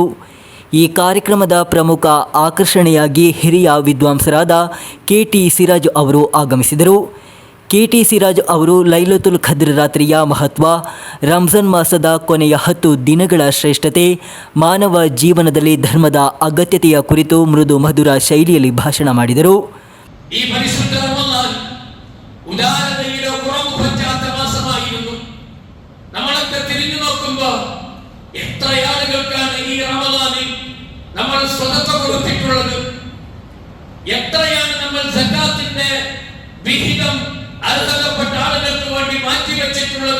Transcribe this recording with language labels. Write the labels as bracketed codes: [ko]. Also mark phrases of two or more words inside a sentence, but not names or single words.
[kn] ಈ ಕಾರ್ಯಕ್ರಮದ ಪ್ರಮುಖ ಆಕರ್ಷಣೆಯಾಗಿ ಹಿರಿಯ ವಿದ್ವಾಂಸರಾದ ಕೆ.ಟಿ. ಸಿರಾಜ್ ಅವರು ಆಗಮಿಸಿದರು. ಕೆ.ಟಿ. ಸಿರಾಜ್ ಅವರು ಲೈಲತುಲ್ ಖದ್ರ್ ರಾತ್ರಿಯ ಮಹತ್ವ, ರಂಜಾನ್ ಮಾಸದ ಕೊನೆಯ 10 ದಿನಗಳ ಶ್ರೇಷ್ಠತೆ, ಮಾನವ ಜೀವನದಲ್ಲಿ ಧರ್ಮದ ಅಗತ್ಯತೆಯ ಕುರಿತು ಮೃದು ಮಧುರ ಶೈಲಿಯಲ್ಲಿ ಭಾಷಣ ಮಾಡಿದರು. [ml] ഈ പരിശുദ്ധ റമദാൻ ഉദാരതയിലോ കുറവ് പറ്റാത്ത മാസമായിരുന്നു. നമ്മളൊക്കെ തിരിഞ്ഞു നോക്കുമ്പോൾ എത്ര ആളുകൾക്കാണ് ഈ റമദാനിൽ നമ്മൾ സ്വതക്ക കൊടുത്തിട്ടുള്ളത്? എത്രയാണ് നമ്മൾ സക്കാത്തിന്റെ വിഹിതം അർഹതപ്പെട്ട ആളുകൾക്ക് വേണ്ടി മാറ്റിവെച്ചിട്ടുള്ളത്?